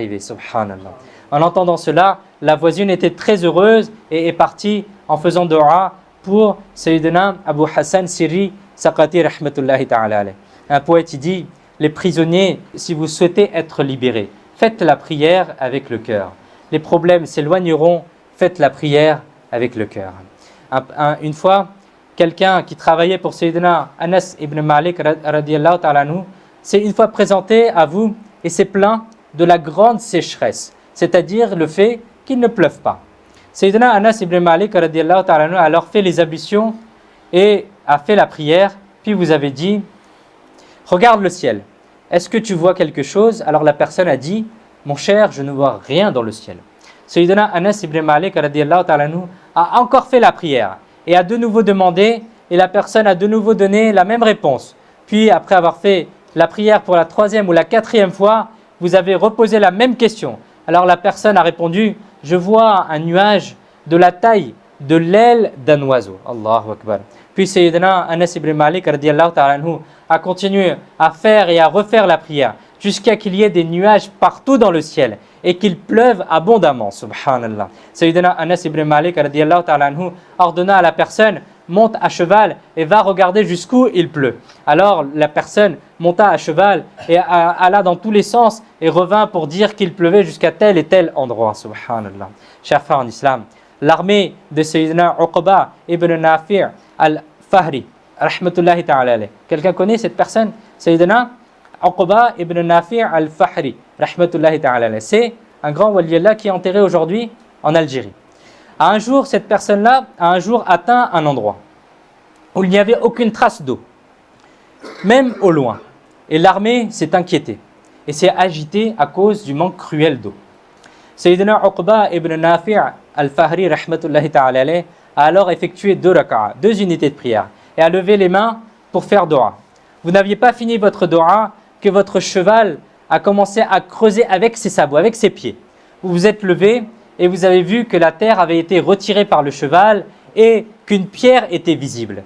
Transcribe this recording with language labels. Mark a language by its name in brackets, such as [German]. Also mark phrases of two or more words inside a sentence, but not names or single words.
[French] » Subhanallah. En entendant cela, la voisine était très heureuse et est partie en faisant dua pour Sayyidina Abu Hassan Sirri Saqati [Arabic] رحمة الله تعالى عليه. [French] Un poète dit « Les prisonniers, si vous souhaitez être libérés, faites la prière avec le cœur. Les problèmes s'éloigneront, faites la prière avec le cœur. » Une fois, quelqu'un qui travaillait pour Sayyidina Anas ibn Malik [Arabic] رضي الله تعالى عنه [French] s'est une fois présenté à vous et s'est plaint de la grande sécheresse, c'est-à-dire le fait qu'il ne pleuve pas. Sayyidina Anas ibn Malik [Arabic] رضي الله تعالى عنه [French] a alors fait les ablutions et a fait la prière, puis vous avez dit « Regarde le ciel, est-ce que tu vois quelque chose ?» Alors la personne a dit « Mon cher, je ne vois rien dans le ciel. » Sayyidina Anas ibn Malik [Arabic] رضي الله تعالى عنه [French] a encore fait la prière et a de nouveau demandé et la personne a de nouveau donné la même réponse. Puis après avoir fait la prière pour la troisième ou la quatrième fois, vous avez reposé la même question. Alors la personne a répondu « Je vois un nuage de la taille de l'aile d'un oiseau. » [Arabic] الله أكبر. [French] Puis Sayyidina Anas ibn Malik [Arabic] رضي الله تعالى عنه [French] a continué à faire et à refaire la prière jusqu'à qu'il y ait des nuages partout dans le ciel et qu'il pleuve abondamment. Subhanallah. Sayyidina Anas ibn Malik [Arabic] رضي الله تعالى عنه [French] ordonna à la personne « Monte à cheval et va regarder jusqu'où il pleut. » Alors la personne monta à cheval et alla dans tous les sens et revint pour dire qu'il pleuvait jusqu'à tel et tel endroit. Subhanallah. Chers frères en islam, l'armée de Sayyidina Uqba ibn Nafi' al-Fahri, [Arabic] رحمة الله تعالى عليه. [French] Quelqu'un connaît cette personne? Sayyidina Uqba ibn Nafi' al-Fahri, [Arabic] رحمة الله تعالى عليه. [French] C'est un grand waliyallah qui est enterré aujourd'hui en Algérie. Un jour, cette personne-là a atteint un endroit où il n'y avait aucune trace d'eau, même au loin. Et l'armée s'est inquiétée et s'est agitée à cause du manque cruel d'eau. Sayyidina Uqba ibn Nafi' al-Fahri, [Arabic] رحمة الله تعالى عليه, [French] a alors effectué 2 raka'a, 2 unités de prière, et a levé les mains pour faire dua. Vous n'aviez pas fini votre dua que votre cheval a commencé à creuser avec ses sabots, avec ses pieds. Vous vous êtes levé et vous avez vu que la terre avait été retirée par le cheval et qu'une pierre était visible.